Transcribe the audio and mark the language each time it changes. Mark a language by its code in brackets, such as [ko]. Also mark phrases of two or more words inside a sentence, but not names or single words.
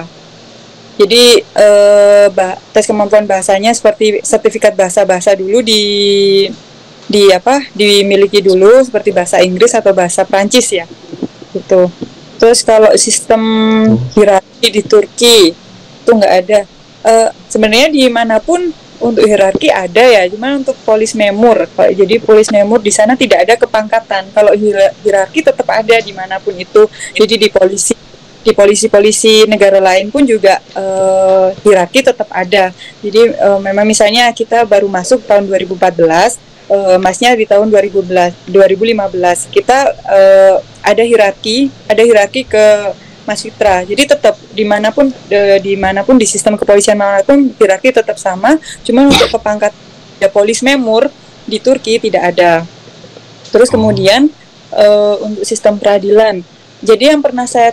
[id] Jadi tes kemampuan bahasanya seperti sertifikat bahasa dulu dimiliki dulu, seperti bahasa Inggris atau bahasa Prancis ya. Gitu. Terus kalau sistem hierarki di Turki itu nggak ada. Sebenarnya dimanapun untuk hierarki ada ya, cuman untuk [tr] polis memur. [id] Jadi [tr] polis memur [id] di sana tidak ada kepangkatan. Kalau hierarki tetap ada dimanapun itu. Jadi di polisi negara lain pun juga hierarki tetap ada. Jadi memang misalnya kita baru masuk tahun 2014, masnya di tahun 2015. Kita ada hierarki ke Mas Fitra. Jadi tetap dimanapun di sistem kepolisian manapun hierarki tetap sama. Cuma untuk kepangkat [tr] polis memur [id] di Turki tidak ada. Terus kemudian untuk sistem peradilan. Jadi yang pernah